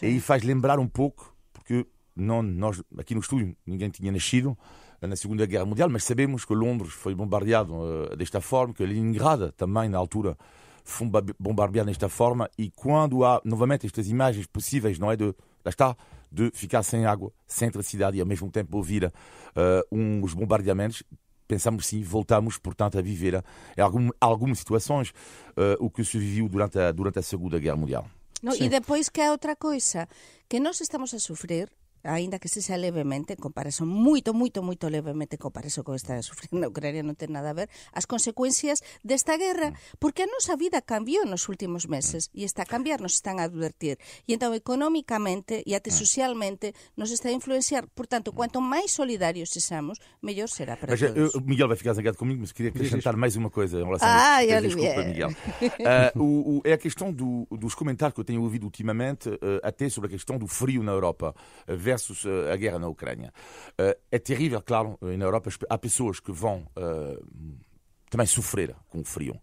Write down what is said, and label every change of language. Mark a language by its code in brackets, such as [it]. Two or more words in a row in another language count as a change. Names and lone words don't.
[pt] E faz lembrar um pouco, porque nós aqui no estúdio ninguém tinha nascido na Segunda Guerra Mundial, mas sabemos que Londres foi bombardeado desta forma, que Leningrado também na altura foi bombardeado desta forma, e quando há novamente estas imagens possíveis, não é, de ficar sem água, sem eletricidade e ao mesmo tempo ouvir uns bombardeamentos, pensamos sim, voltamos, portanto, a viver algumas situações o que se viveu durante a Segunda Guerra Mundial. No, e depois que há outra coisa, que nós estamos a sofrer, ainda que seja levemente, [gl] en comparación, moito levemente en comparación con esta sufrindo na Ucrania, non ten nada a ver, as consecuencias desta guerra, porque a nosa vida cambiou nos últimos meses, e está a cambiar, nos están a advertir, e entón económicamente e até socialmente nos está a influenciar, portanto, quanto máis solidarios sexamos, mellor será para todos. [pt] O Miguel vai ficar zangado comigo, mas queria acrescentar mais uma coisa em relação a isso. Desculpa, Miguel. É a questão dos comentários que eu tenho ouvido ultimamente, até sobre a questão do frio na Europa, versus a guerra na Ucrânia. É terrível, claro, na Europa há pessoas que vão também sofrer com o frio.